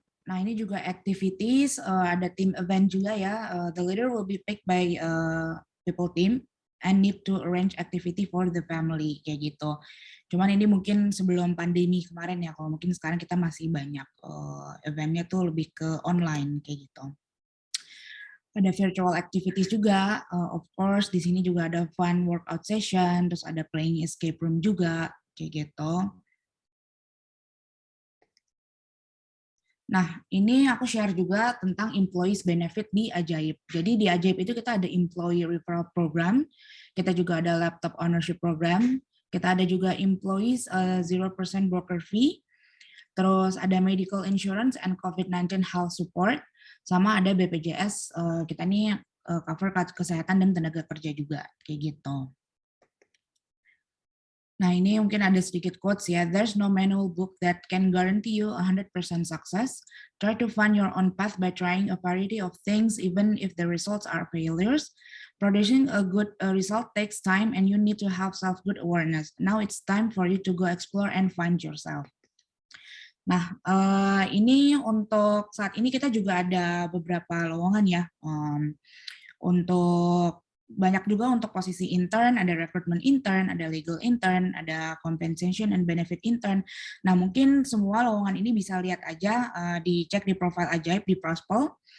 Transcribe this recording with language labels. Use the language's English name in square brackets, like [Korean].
[Indonesian] Nah, ini juga activities, ada team event juga ya. [English] The leader will be picked by people team and need to arrange activity for the family [Indonesian] kayak gitu. Cuman ini mungkin sebelum pandemi kemarin ya, kalau mungkin sekarang kita masih banyak eventnya tuh lebih ke online kayak gitu. Ada virtual activities juga, [English] of course [Indonesian] di sini juga ada [English] fun workout session, [Indonesian] terus ada [English] playing escape room [Indonesian] juga kayak gitu. Nah, ini aku share juga tentang employees benefit di Ajaib. Jadi di Ajaib itu kita ada employee referral program, kita juga ada laptop ownership program, kita ada juga employees 0% broker fee, terus ada medical insurance and COVID-19 health support, sama ada BPJS, kita nih cover kesehatan dan tenaga kerja juga, kayak gitu. Nah, ini mungkin ada sedikit quotes ya. [English] There's no manual book that can guarantee you 100% success. Try to find your own path by trying a variety of things, even if the results are failures. Producing a good result takes time and you need to have self-good awareness. Now it's time for you to go explore and find yourself. [Indonesian] Nah, ini untuk saat ini kita juga ada beberapa lowongan ya. Untuk banyak juga untuk posisi intern, ada recruitment intern, ada legal intern, ada compensation and benefit intern. Nah, mungkin semua lowongan ini bisa lihat aja, dicek di profile Ajaib di Prospol.